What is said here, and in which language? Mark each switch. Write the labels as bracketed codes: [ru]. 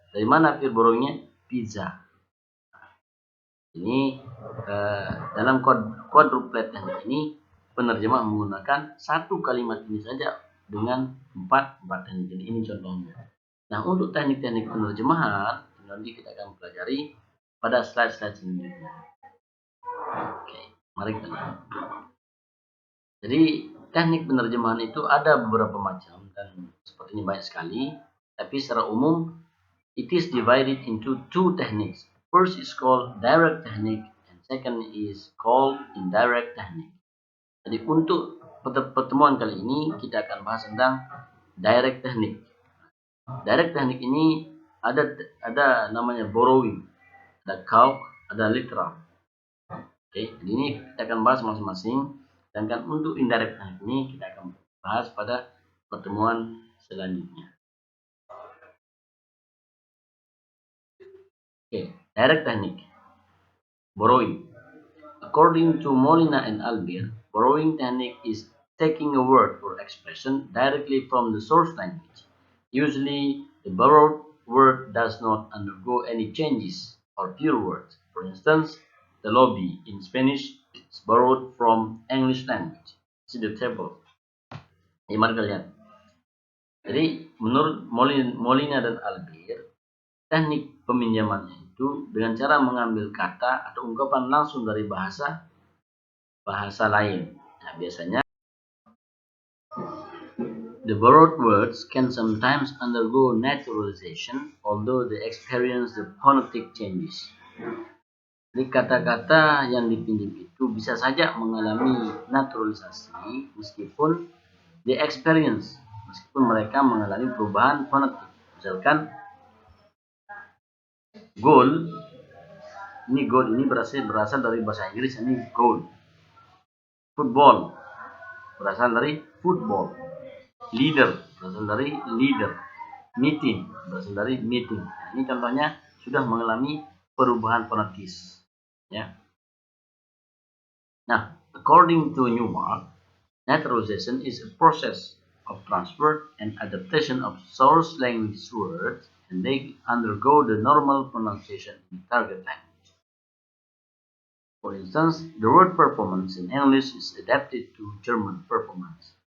[id] Dari mana pure borrowingnya? Pizza. Ini dalam quadruplet teknik ini penerjemah menggunakan satu kalimat ini saja dengan 4 teknik. Jadi ini contohnya. Nah, untuk teknik-teknik penerjemahan nanti kita akan pelajari pada slide-slide selanjutnya. Oke, mari kita lihat. Jadi teknik penerjemahan itu ada beberapa macam dan sepertinya banyak sekali. Tapi secara umum, [en] it is divided into 2 techniques. First is called direct technique, and second is called indirect technique. [id] Jadi untuk pertemuan kali ini kita akan bahas tentang direct technique. Direct technique ini ada namanya borrowing, ada calque, ada literal. Oke, jadi ini kita akan bahas masing-masing. Sedangkan untuk indirect technique ini kita akan bahas pada pertemuan selanjutnya. [en] Okay, direct technique. Borrowing. According to Molina and Albir, borrowing technique is taking a word or expression directly from the source language. Usually, the borrowed word does not undergo any changes or pure words. For instance, the lobby in Spanish is borrowed from English language. See the table. [id] Ini mari kita lihat. Jadi, menurut Molina dan Albir, teknik peminjamannya itu dengan cara mengambil kata atau ungkapan langsung dari bahasa lain. Nah, biasanya [en] The borrowed words can sometimes undergo naturalization, although they experience the phonetic changes. [id] Jadi kata-kata yang dipinjam itu bisa saja mengalami naturalisasi meskipun [en] they experience, [id] meskipun mereka mengalami perubahan fonetik. Misalkan goal ini berasal dari bahasa Inggris, ini goal. Football berasal dari football. Leader berasal dari leader. Meeting berasal dari meeting. Nah, ini contohnya sudah mengalami perubahan fonetis. Ya. [en] Nah, according to Newmark, naturalization is a process of transfer and adaptation of source language words, and they undergo the normal pronunciation in target language. For instance, the word performance in English is adapted to German performance.